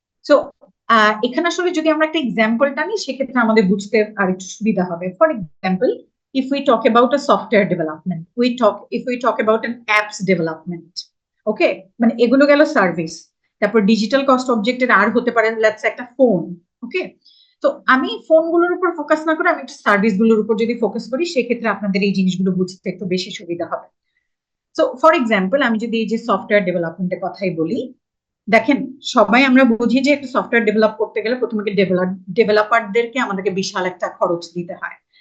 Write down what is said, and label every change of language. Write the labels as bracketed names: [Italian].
[Bangla] So এখানে আসলে যদি আমরা একটা এক্সাম্পলটা নিই সেক্ষেত্রে আমাদের বুঝতে আর একটু সুবিধা হবে। [English] for example, if we talk about a software development, if we talk about an apps development, [Bangla] ওকে, মানে এগুলো গেল সার্ভিস। তারপর ডিজিটাল কস্ট অবজেক্টের আর হতে পারে লেটস একটা ফোন, ওকে। তো আমি ফোনগুলোর উপর ফোকাস না করে আমি একটু সার্ভিস গুলোর উপর যদি ফোকাস করি সেক্ষেত্রে আপনাদের এই জিনিসগুলো বুঝতে একটু বেশি সুবিধা হবে। সো ফর এক্সাম্পল, আমি যদি এই যে সফটওয়্যার ডেভেলপমেন্টের কথাই বলি, দেখেন সবাই আমরা বুঝি যে একটা সফটওয়্যার ডেভেলপ করতে গেলে প্রথমে ডেভেলপারদেরকে আমাদেরকে বিশাল একটা খরচ দিতে হয়।